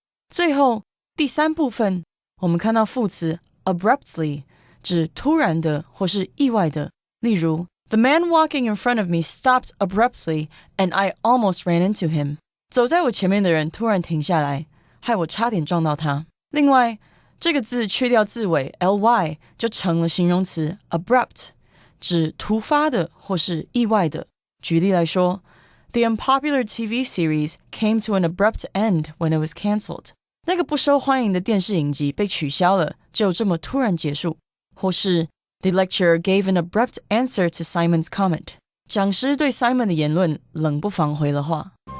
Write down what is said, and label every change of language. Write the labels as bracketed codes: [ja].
[zh] 最后第三部分，我们看到副词 abruptly 指突然的或是意外的，例如 [en] The man walking in front of me stopped abruptly and I almost ran into him. [zh] 走在我前面的人突然停下来，害我差点撞到他。另外，这个字去掉字尾 ly 就成了形容词 abrupt， 指突发的或是意外的。举例来说 [en] The unpopular TV series came to an abrupt end when it was cancelled. [zh] 那个不受欢迎的电视影集被取消了，就这么突然结束。或是 [en] The lecturer gave an abrupt answer to Simon's comment. [zh] 讲师对 Simon 的言论冷不防回了话。